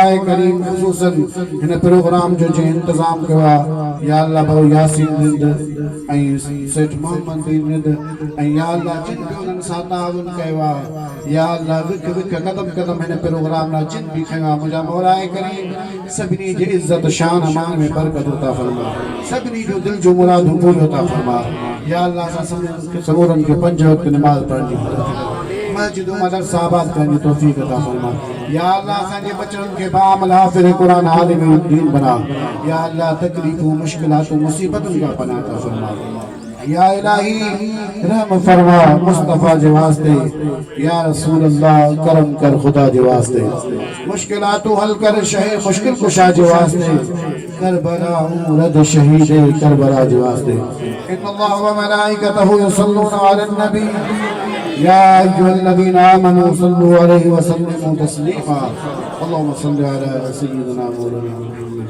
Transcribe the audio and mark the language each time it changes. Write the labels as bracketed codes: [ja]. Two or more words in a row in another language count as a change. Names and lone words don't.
[sd] करीम ख़ुसूसन हिन प्रोग्राम जो जे इंतज़ाम कयो आहे [ar] يا الله [sd] भाऊ यासीन रिंद ऐं सेठ मोहम्मद रिंद ऐं [ar] يا الله [sd] जिन बि उन्हनि सां ताउन कयो आहे [ar] يا الله [sd] विख विख कदम कदम हिन प्रोग्राम लाइ जिन बि खयो आहे मुझा मौला करीम सभिनी जी इज़्ज़त शान मान में बरकत अता फरमा सभिनी जो दिल जो मुरादूं पूरियूं अता फरमा [ar] يا الله [sd] असां सबूरनि खे 5 वक़्त नमाज़ पढ़णी मस्जिद मदरसा आबाद करने की तौफीक अता फरमा [ar] يا الله [sd] असांजे बच्चन के बामल हाफिज़ कुरान आलिम दीन बना [ar] يا الله [sd] तकलीफों मुश्किलातों मुसीबतों का पनाह अता फरमा [ar] يا إلهي [sd] रहम फरमा मुस्तफा जे वास्ते, [ar] يا رسول الله [sd] करम कर खुदा जे वास्ते, मुश्किलातु हल कर शहे मुश्किल कुशा जे वास्ते, करबला रद शहीद करबला जे वास्ते। [ar] إن الله وملائكته يصلون على النبي يا أيها الذين آمنوا صلوا عليه وسلموا تسليما. اللهم صل على سيدنا مولانا